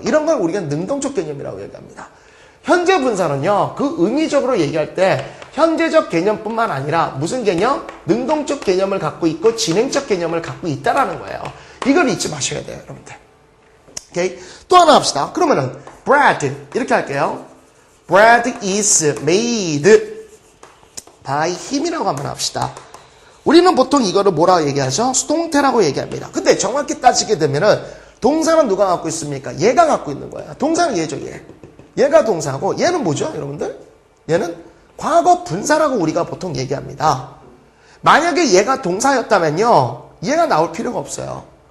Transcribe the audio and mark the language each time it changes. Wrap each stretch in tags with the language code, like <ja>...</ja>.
<ko>이런 걸 우리가 능동적 개념이라고 얘기합니다. 현재 분사는요, 그 의미적으로 얘기할 때 현재적 개념뿐만 아니라 무슨 개념? 능동적 개념을 갖고 있고 진행적 개념을 갖고 있다라는 거예요. 이걸 잊지 마셔야 돼요, 여러분들. 오케이? 또 하나 합시다. 그러면은 bread 이렇게 할게요.</ko> <en>bread is made by him</en> <ko>이라고 한번 합시다. 우리는 보통 이거를 뭐라고 얘기하죠? 수동태라고 얘기합니다. 근데 정확히 따지게 되면은 동사는 누가 갖고 있습니까? 얘가 갖고 있는 거예요. 동사는 얘죠, 얘. 얘가 동사고 얘는 뭐죠, 여러분들? 얘는 과거 분사라고 우리가 보통 얘기합니다. 만약에 얘가 동사였다면요, 얘가 나올 필요가 없어요.</ko>